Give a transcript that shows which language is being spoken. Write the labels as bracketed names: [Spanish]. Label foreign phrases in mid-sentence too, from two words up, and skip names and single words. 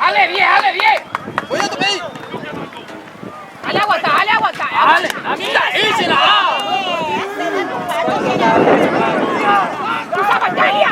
[Spanish] ¡Ale bien, ale bien! ¡Voy a tu pedir! ¡Ale, aguanta, ale, aguanta! ¡Ale! ¡La mitad! ¡Y se la da! ¡Usa pantalla!